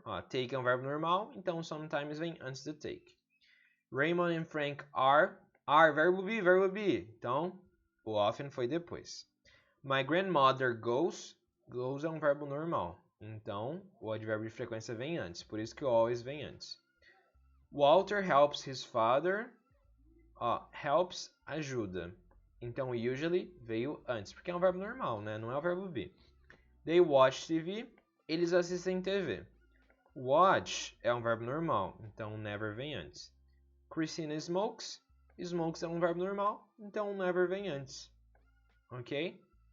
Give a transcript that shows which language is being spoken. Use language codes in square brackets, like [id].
[pt] Ó, take é um verbo normal, então sometimes vem antes do take. [en] Raymond and Frank are. [pt] Are, verbo be. Então, o often foi depois. [en] My grandmother goes. [pt] Goes é um verbo normal. Então, o advérbio de frequência vem antes. Por isso que o always vem antes. [en] Walter helps his father. [pt] Ó, helps ajuda. Então, o usually veio antes, porque é um verbo normal, né? Não é o verbo be. [en] They watch TV. [pt] Eles assistem TV. Watch é um verbo normal, então never vem antes. [en] Christina smokes. [pt] Smokes é um verbo normal, então never vem antes. Ok?